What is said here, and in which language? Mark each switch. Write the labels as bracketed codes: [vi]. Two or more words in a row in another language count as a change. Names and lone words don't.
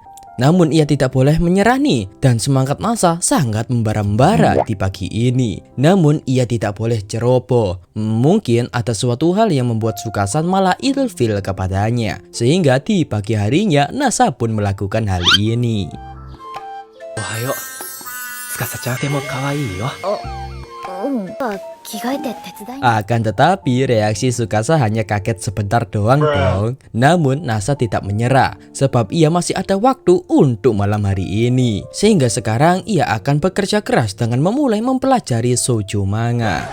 [id] Namun ia tidak boleh menyerah nih, dan semangat Nasa sangat membara-bara di pagi ini. Namun ia tidak boleh ceroboh. Mungkin ada suatu hal yang membuat Sukasan malah ilfil kepadanya, sehingga di pagi harinya Nasa pun melakukan hal ini. Ohayo. [ja] つかさちゃんてもかわいいよ. [id] Akan tetapi reaksi Sukasa hanya kaget sebentar doang dong. Namun Nasa tidak menyerah, sebab ia masih ada waktu untuk malam hari ini. Sehingga sekarang ia akan bekerja keras dengan memulai mempelajari [ja] 少女漫画.